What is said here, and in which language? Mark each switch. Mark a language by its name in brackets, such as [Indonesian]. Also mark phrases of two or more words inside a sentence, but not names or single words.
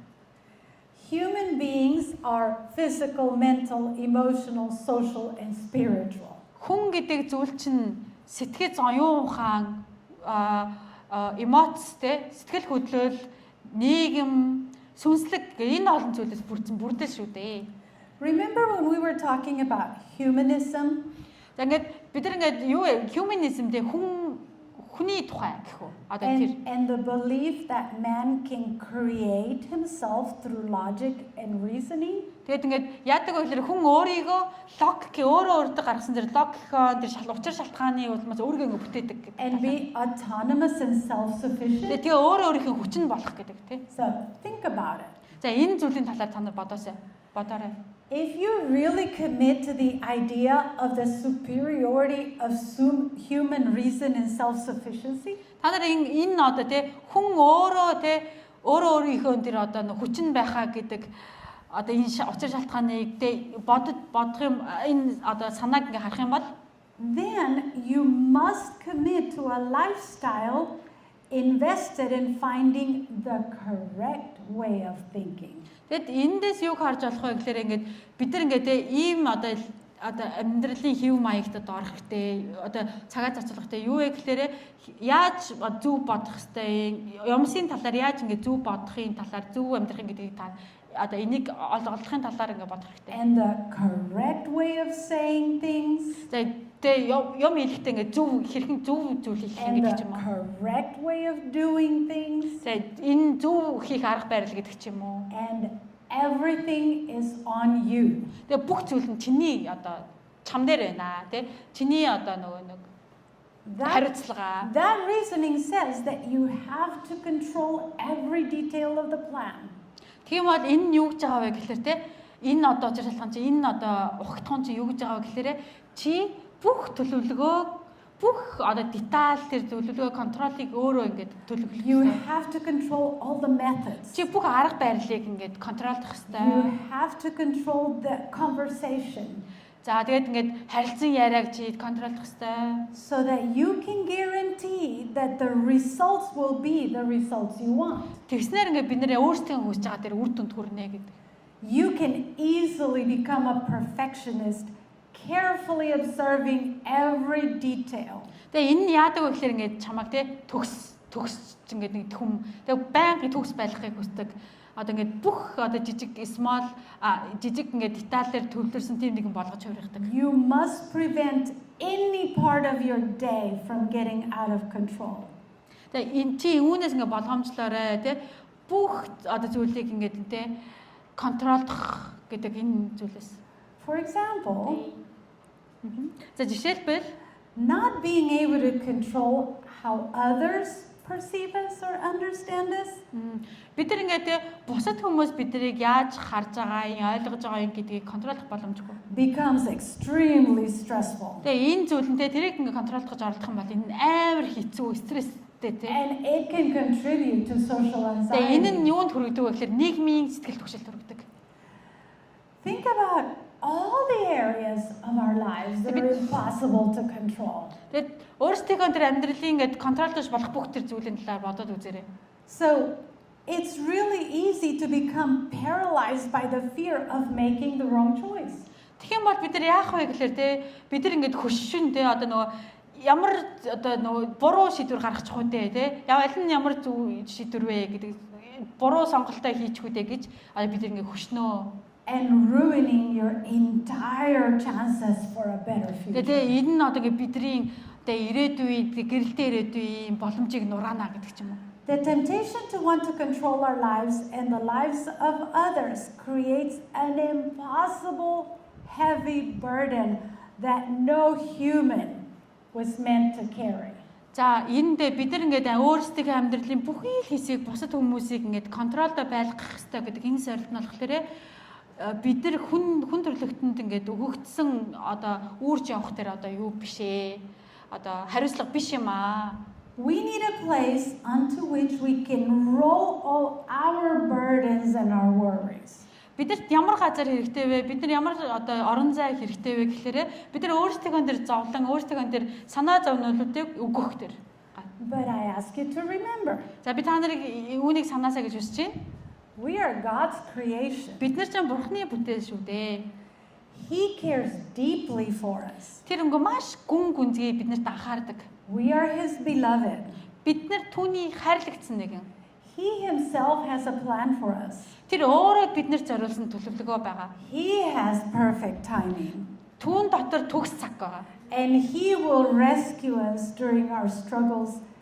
[English] Human beings are physical, mental, emotional, social, and spiritual. [Mongolian] Хүн гэдэг зүйл чинь сэтгэл оюун ухаан, эмоц те сэтгэл хөдлөл, нийгэм, сүнслэг энэ олон зүйлээс бүрдэл шүү дээ. [English] Remember when we were talking about humanism? [Mongolian] За ингээд бид нар ингээд юу humanism дээр хүний тухай гэх үү? Одоо тэр [English] And the belief that man can create himself through logic and reasoning. [Mongolian] Тэгээд ингээд яадаг вэ гэхээр хүн өөрийгөө өөрөө гаргасан тэр логикон тэр учир шалтгааны улмаас өөрийгөө ингээд бүтээдэг гэдэг. [English] And be autonomous and self-sufficient. [Mongolian] Тэгээ өөрийнхөө хүчин болох гэдэг тийм. [English] So think about it. [Mongolian] За энэ зүйлийн талаар та нар бодоорой. [English] If you really commit to the idea of the superiority of human reason and self-sufficiency, [Mongolian] та нар энэ одоо тий хүн өөрийнхөө тэр одоо хүчин байхаа гэдэг одоо энэ учир шалтгааныг тий бодох юм энэ одоо санааг ингээ харах юм бол [English] then you must commit to a lifestyle invested in finding the correct way of thinking. [Mongolian] Тэгэд эндээс юу харж болох вэ гэхээр ингээд бид нар ингээд ийм одоо амьдралын хэв маягтад орох хэрэгтэй. Одоо цагаа зарцуулах хэрэгтэй. Юу вэ гэхээр яаж зөв бодох хэрэгтэй. Юмсын талаар яаж ингээд зөв бодохын талаар зөв амьдрахын гэдгийг та одоо энийг олгохын талаар ингээд бодох хэрэгтэй. [English] And the correct way of saying things. [Mongolian] За тэгээ юм хэлэхдээ ингээд зөв хэрхэн зөв зүйл хийх [English] And [Mongolian] гэдэг [English] the [Mongolian] ч юм уу. [English] correct way of doing things. [Mongolian] За энэ зөв хийх арга барил гэдэг ч юм уу. [English] And everything is on you. [Mongolian] Тэгээ бүх зүйл нь чиний одоо чам дээр байна тий. Чиний одоо нэг хариуцлага. [English] That reasoning says that you have to control every detail of the plan. [Mongolian] Тийм бол энэ нь юу гэж байгаа вэ гэхээр те энэ одоо учир шалтгаан чи энэ одоо ухагтхан чи юу гэж байгаа вэ гэхээр чи бүх төлөвлөгөө бүх одоо деталь тэр төлөвлөгөө контролыг өөрөө ингээд төлөвлөх [English] You [Mongolian] хэрэгтэй. [English] have to control all the methods. [Mongolian] Чи бүх арга барилыг ингээд контролдох [English] You [Mongolian] хэрэгтэй. [English] have to control the conversation [Mongolian] За тэгээд ингээд харилцан яриаг чи контролдох хэрэгтэй. [English] so that you can guarantee that the results will be the results you want. [Mongolian] Тэгснээр ингээд бид нэр өөрсдөө хүсэж байгаа тэр үр дүнд хүрнэ гэдэг. [English] You can easily become a perfectionist, carefully observing every detail. [Mongolian] Тэгээ энэ нь яадаг вэ гэхээр ингээд чамаг те төгс ингээд нэг хүм тэгээ байнгын төгс байлгахыг хүсдэг. Одоо ингээд бүх одоо жижиг жижиг ингээд деталээр төвлөрсөн тийм нэгэн болгож хувиргадаг. [English] You must prevent any part of your day from getting out of control. [Mongolian] Тэгээ энэ чи үүнээс ингээд болгоомжлоорой те бүх одоо зүйлийг ингээд те контролдох гэдэг энэ зүйлээс. [English] For example, [Mongolian] За жишээлбэл [English] not being able to control how others perceive us or understand us. [Mongolian] бид нар ингээд те бусад хүмүүс биднийг яаж харж байгаа, ойлгож байгаа юм гэдгийг контролдох боломжгүй. [English] Becomes extremely stressful. [Mongolian] Тэгээ энэ зүйл нь те тэрийг ингээд контролдох гэж оролдох юм бол энэ амар хэцүү стресстэй те. [English] And it can contribute to social [Mongolian] Тэгээ энэ [English] anxiety. [Mongolian] нь юунд хүргэдэг вэ гэхээр нийгмийн сэтгэл түгшилд хүргэдэг. [English] Think about all the areas of our lives that are impossible to control. [Mongolian] Тэгээд өөрсдийнхөө тэр амьдралын ингээд контролдож болох бүх тэр зүйлийн талаар бодоод үзээрэй. [English] So it's really easy to become paralyzed by the fear of making the wrong choice. [Mongolian] Тэгэх юм бол бид нар яах вэ гэхээр те бид нар ингээд хөшшин те одоо нөгөө ямар одоо нөгөө буруу шийдвэр гаргачих үү те аль нь ямар зөв шийдвэр вэ гэдэг буруу сонголтоо хийчих үү гэж бид нар ингээд хөшнөө. [English] And ruining your entire chances for a better future. [Mongolian] Тэгээ энэ нь одоо бидний ирээдүйн гэрэлтэй ирээдүйн боломжийг нураана гэдэг ч юм уу. [English] The temptation to want to control our lives and the lives of others creates an impossible heavy burden that no human was meant to carry. [Mongolian] За энд бид нар ингээд өөрсдийнхөө амьдралын бүхий л хэсгийг бусад хүмүүсийг ингээд контролдо байлгах хэрэгтэй гэдэг энэ сорилт нь болохоор бид нар хүн төрлөختөнд ингээд өгөгдсөн одоо үүрж явах дээр одоо юу биш ээ. Одоо хариуцлага биш юм аа. [English] We need a place unto which we can roll all our burdens and our worries. [Mongolian] Бидэрт ямар газар хэрэгтэй вэ? Бид нар ямар одоо орон зай хэрэгтэй вэ гэхээр бид нар өөрсдийнхөө дээр зовлон, өөрсдийнхөө дээр санаа зовнуулуудыг өгөх тэр. [English] But I ask you to remember, [Mongolian] За би та нарыг үүнийг санаасаа гэж хүсэж байна. [English] we are God's creation. [Mongolian] Бид нар ч Бурхны бүтээл шүү дээ. [English] He cares deeply for us. [Mongolian] Тэр өнгө маш гүн гүнзгий биднэрт анхаардаг. [English] We are His beloved. [Mongolian] Бид нар түүний хайрлагдсан нэгэн. [English] He Himself has a plan for us. [Mongolian] Тэр өөрөө биднэрт зориулсан төлөвлөгөө байгаа. [English] He has perfect timing. [Mongolian] Түүн дотор төгс цаг байгаа. [English] And He will rescue us during our struggles.